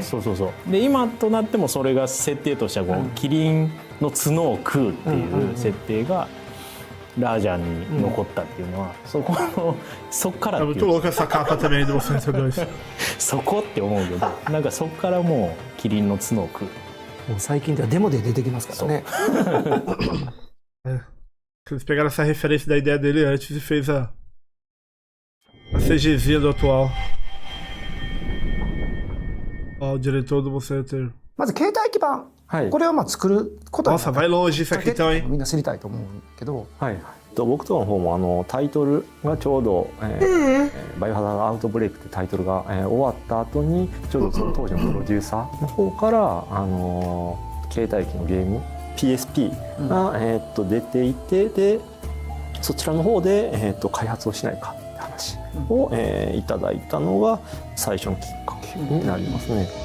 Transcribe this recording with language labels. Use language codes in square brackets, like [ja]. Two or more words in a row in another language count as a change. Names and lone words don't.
[ja] そうで今となってもそれが設定としてはこう、キリンの角を食うっていう設定がラージャンに残ったっていうのは、そこからっていう。そこって思うけど、なんかそこからもうキリンの角を食う。もう最近ではデモで出てきますからね。 [pt] Eles pegaram essa referência da ideia dele antes e fez a CGzinha do atual. Ó, o diretor do Monster Hunter. [ja] まず携帯基盤、これを作ることは [pt] Nossa, vai longe isso aqui então, hein? [ja] みんな知りたいと思うけど、僕との方もタイトルがちょうどバイオハザードアウトブレイクってタイトルが終わった後にちょうどその当時のプロデューサーの方から携帯機のゲーム PSP が出ていて、でそちらの方で開発をしないかって話をいただいたのが最初のきっかけになりますね。